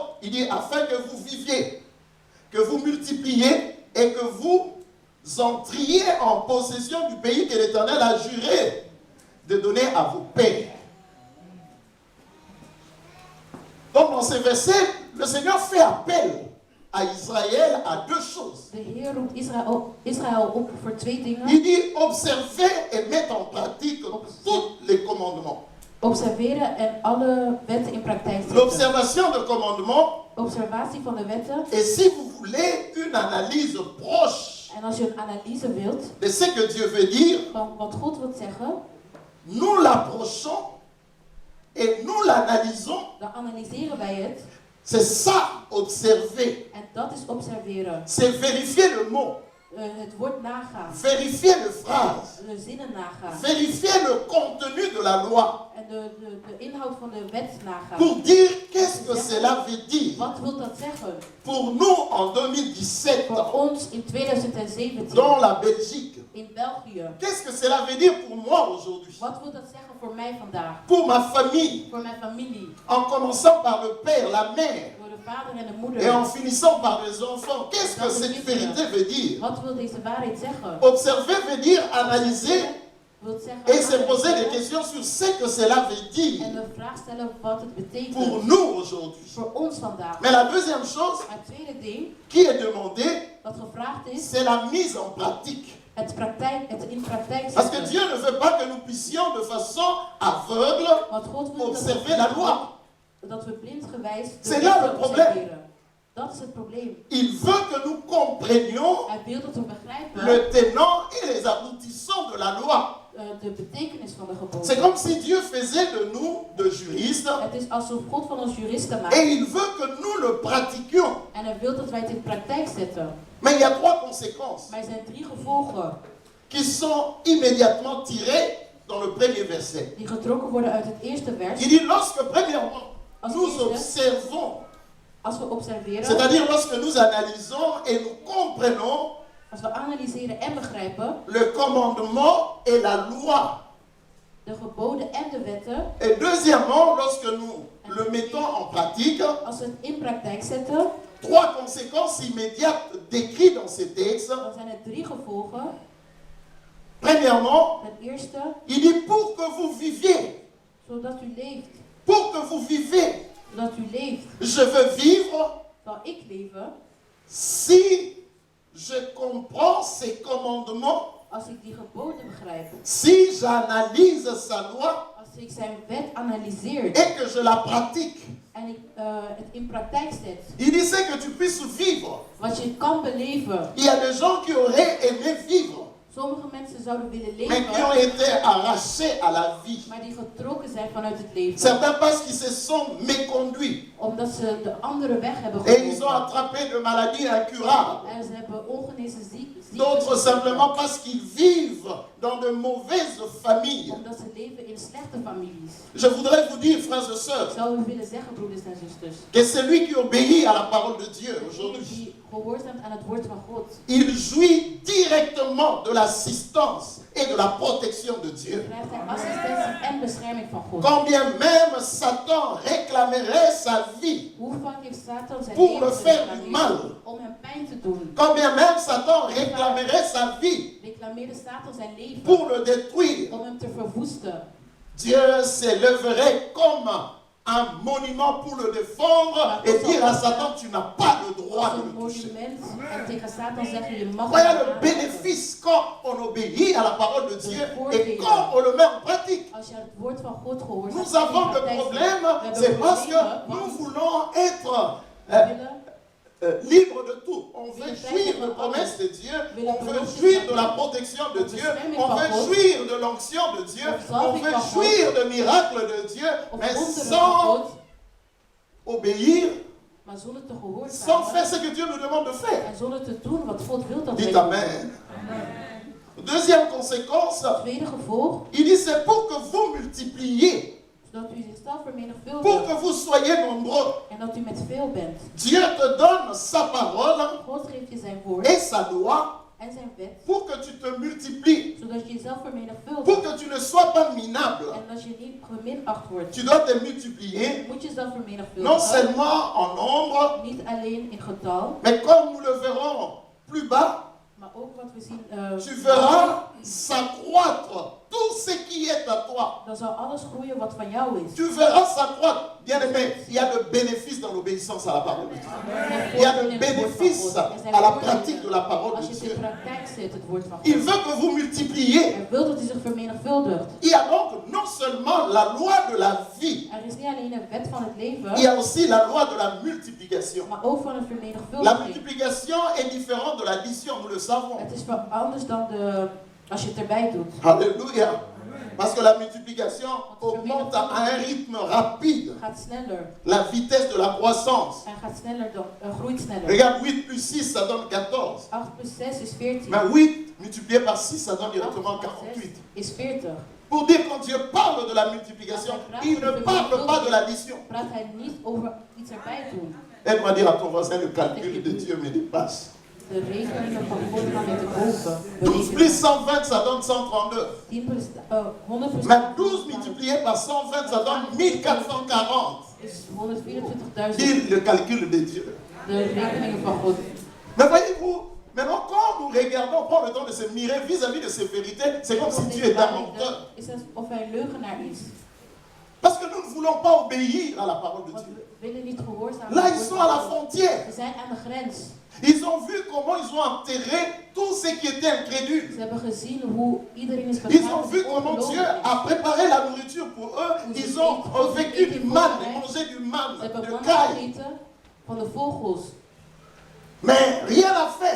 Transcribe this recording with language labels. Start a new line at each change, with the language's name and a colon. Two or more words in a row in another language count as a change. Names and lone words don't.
French: Il dit, afin que vous viviez, que vous multipliez et que vous entriez en possession du pays que l'Éternel a juré de donner à vos pères. Donc dans ces versets, le Seigneur fait appel à Israël à 2 choses.
Dutch: De Heer roept Israël op voor 2 dingen.
French: Il dit, observez et mettez en pratique tous les commandements.
Dutch: Observeren en alle wetten in praktijk zetten.
French: L'observation de commandements,
Dutch: Observatie van de wetten.
French: et si vous voulez une analyse proche
Dutch: En als je een analyse wilt
French: de ce que Dieu veut dire,
Dutch: van wat God wil zeggen,
French: nous l'approchons et nous l'analysons.
Dutch: dan analyseren wij het.
French: C'est ça, observer.
Dutch: En dat is observeren.
French: C'est vérifier le mot,
Dutch: Het woord nagaan.
French: vérifier le phrase,
Dutch: De zinnen nagaan.
French: vérifier le contenu de la loi
Dutch: En de inhoud van de wet nagaan.
French: pour dire qu'est-ce que cela veut dire.
Dutch: Wat wil dat zeggen?
French: Pour nous, en 2017,
Dutch: Voor ons in 2017
French: dans la Belgique,
Dutch: in België.
French: qu'est-ce que cela veut dire pour moi aujourd'hui?
Dutch: Wat wil dat zeggen voor mij vandaag?
French: Pour ma famille,
Dutch: Voor mijn familie.
French: en commençant par le père, la mère,
Dutch: Voor de vader en de
French: et
Dutch: moeder.
French: en finissant par les enfants. Qu'est-ce que cette vérité veut dire?
Dutch: Wat wil deze waarheid zeggen?
French: Observer veut dire analyser
Dutch: Wil zeggen
French: et se poser des
Dutch: analyseren
French: questions sur ce que cela veut
Dutch: en
French: dire
Dutch: de vraag stellen wat het
French: pour
Dutch: betekent
French: nous aujourd'hui.
Dutch: voor ons vandaag.
French: Mais la deuxième chose
Dutch: Het tweede ding
French: qui est demandée,
Dutch: wat gevraagd is,
French: c'est la mise en pratique.
Dutch: het in praktijk
French: Parce que
Dutch: zetten.
French: Dieu ne veut pas que nous puissions de façon aveugle
Dutch: Want God wil
French: observer la loi.
Dutch: dat we blindgewijs de
French: C'est là le
Dutch: wetten
French: problème.
Dutch: observeren. Dat is het probleem.
French: Il veut que nous comprenions
Dutch: Hij wil dat we begrijpen
French: le tenant et les aboutissants de la loi.
Dutch: de betekenis van de
French: C'est
Dutch: geboden.
French: comme si Dieu faisait de nous de juristes
Dutch: Het is alsof God van ons juristen maakt.
French: et il veut que nous le pratiquions.
Dutch: En hij wil dat wij het in praktijk zetten.
French: Mais il y a trois conséquences
Dutch: Maar er zijn 3 gevolgen
French: qui sont immédiatement tirées dans le premier verset.
Dutch: die getrokken worden uit het eerste vers.
French: Il dit lorsque premièrement
Dutch: Als
French: nous
Dutch: eerste,
French: observons,
Dutch: als we observeren,
French: c'est-à-dire lorsque nous analysons et nous comprenons
Dutch: als we analyseren en begrijpen
French: le commandement et la loi.
Dutch: de geboden en de wetten,
French: Et deuxièmement, lorsque nous le mettons en pratique,
Dutch: als we het in praktijk zetten,
French: trois conséquences immédiates décrites dans ces textes.
Dutch: dan zijn er 3 gevolgen.
French: Premièrement,
Dutch: Het eerste,
French: il dit pour que vous viviez,
Dutch: zodat u leeft.
French: pour que vous vivez.
Dutch: Zodat u leeft.
French: Je veux vivre
Dutch: Zal ik leven
French: si je comprends ses commandements,
Dutch: als ik die geboden begrijp.
French: si j'analyse sa loi
Dutch: Als ik zijn wet analyseer
French: et que je la pratique.
Dutch: en ik het in praktijk zet.
French: Il dit c'est que tu puisses vivre.
Dutch: Wat je kan beleven.
French: Il y a des gens qui auraient aimé vivre,
Dutch: Sommige mensen zouden willen
French: mais qui ont
Dutch: leven,
French: été arrachés à la vie.
Dutch: maar die getrokken zijn vanuit het leven.
French: Certains parce qu'ils se sont méconduits
Dutch: Omdat ze de andere weg hebben
French: et ils ont
Dutch: gekozen.
French: attrapé de maladies incurables.
Dutch: En ze hebben ongenezen ziektes.
French: D'autres simplement parce qu'ils vivent dans de mauvaises familles.
Dutch: Omdat ze leven in slechte families.
French: Je voudrais vous dire, frères et sœurs,
Dutch: Ik zou u willen zeggen, broeders en zusters.
French: que celui qui obéit à la parole de Dieu
Dutch: Degene
French: aujourd'hui,
Dutch: die gehoorzaamt aan het woord van God.
French: il jouit directement de l'assistance et de la protection de Dieu.
Dutch: Krijgt hij assistentie en bescherming van God.
French: Quand bien même Satan réclamerait sa vie,
Dutch: Hoe vaak heeft Satan zijn
French: Pour
Dutch: leven
French: le faire du
Dutch: gereclameerd
French: mal.
Dutch: om hem pijn te doen?
French: quand bien même Satan réclamerait sa vie
Dutch: Reclameerde Satan zijn leven
French: pour le détruire,
Dutch: om hem te verwoesten.
French: Dieu s'élèverait comme un monument pour le défendre et dire à Satan, tu n'as pas le droit
Dutch: Als de een
French: le toucher.
Dutch: monument en tegen Satan zeggen je mag
French: Voyez
Dutch: hem
French: le
Dutch: aanraken.
French: bénéfice quand on obéit à la parole de Dieu et quand on le met en pratique.
Dutch: Als je het woord van God gehoord
French: Nous avons le problème, c'est parce que nous voulons être libre de tout. On veut jouir de promesses de Dieu, on veut jouir de la protection de Dieu, on veut jouir de l'onction de Dieu, on veut jouir de miracles de Dieu, mais sans obéir,
Dutch: maar zonder te gehoorzamen
French: sans faire ce que Dieu nous demande de faire.
Dutch: en zonder te doen wat God wil dat wij
French: Dites
Dutch: doen.
French: Amen. Deuxième conséquence,
Dutch: Tweede gevolg,
French: il dit c'est pour que vous multipliez,
Dutch: zodat u zichzelf
French: pour
Dutch: vermenigvuldigt
French: que vous soyez nombreux.
Dutch: en dat u met veel bent.
French: Dieu te donne sa parole
Dutch: God geeft je zijn woord
French: et sa loi
Dutch: en zijn wet,
French: pour que tu te multiplies,
Dutch: zodat je jezelf
French: pour
Dutch: vermenigvuldigt
French: que tu ne sois pas minable.
Dutch: en dat je niet geminacht wordt.
French: Tu dois te multiplier,
Dutch: Je moet jezelf
French: non
Dutch: vermenigvuldigen,
French: seulement en nombre,
Dutch: niet alleen in getal,
French: mais comme nous le verrons plus bas,
Dutch: maar ook wat we zien,
French: Tu verras s'accroître tout ce qui est à toi.
Dutch: dan zal alles groeien wat van jou is.
French: Tu verras s'accroître. Bien aimé, il y a de bénéfices dans l'obéissance à la parole de Dieu. Il y a de bénéfices à la pratique de la parole
Dutch: Als de je
French: Dieu.
Dutch: in de praktijk zet het woord van
French: Il
Dutch: God.
French: veut que vous multipliez.
Dutch: Hij wil dat hij zich vermenigvuldigt.
French: Il y a donc non seulement la loi de la vie,
Dutch: Er is niet alleen een wet van het leven,
French: il y a aussi la loi de la multiplication.
Dutch: maar ook van een
French: La
Dutch: vermenigvuldiging.
French: multiplication est différente de l'addition, nous le savons.
Dutch: Het is wel anders dan als je het erbij doet.
French: Alléluia. Parce que la multiplication augmente à un rythme rapide.
Dutch: Het gaat sneller.
French: La vitesse de la croissance.
Dutch: Hij gaat sneller dan, groeit sneller.
French: Regarde, 8 plus 6, ça donne 14.
Dutch: 8 plus 6 is 14.
French: Mais 8 multiplié par 6, ça donne
Dutch: 8
French: directement
Dutch: plus
French: 48.
Dutch: 6 is 40.
French: Pour dire quand Dieu parle de la multiplication, il ne parle pas de l'addition.
Dutch: Praat hij niet over iets erbij doen.
French: Aide-moi à dire à ton voisin, le calcul de Dieu me dépasse.
Dutch: De rekeningen van God gaan met de boven.
French: 12 plus 120, ça donne 132.
Dutch: 10 plus, 100 plus
French: Mais 12 multiplié par 120, ça donne 1440.
Dutch: is 124.000.
French: Dis le calcul de Dieu.
Dutch: De rekeningen van God.
French: Mais voyez-vous, maintenant quand nous regardons, on prend le temps de se mirer vis-à-vis de ces vérités, c'est comme si Dieu était un menteur.
Dutch: Is alsof hij een leugenaar is.
French: Parce que nous ne voulons pas obéir à la parole de
Dutch: Want
French: Dieu.
Dutch: we willen niet gehoorzamen.
French: Là, ils sont à la frontière.
Dutch: We zijn aan de grens.
French: Ils ont vu comment ils ont enterré tous ceux qui étaient incrédules.
Dutch: Ze hebben gezien hoe iedereen is
French: Ils
Dutch: begraven.
French: ont vu comment Dieu a préparé la nourriture pour eux. Ils ont vécu du manne, mangé du
Dutch: Ze
French: manne,
Dutch: hebben de manna
French: caille.
Dutch: gegeten van de vogels.
French: Mais rien à faire.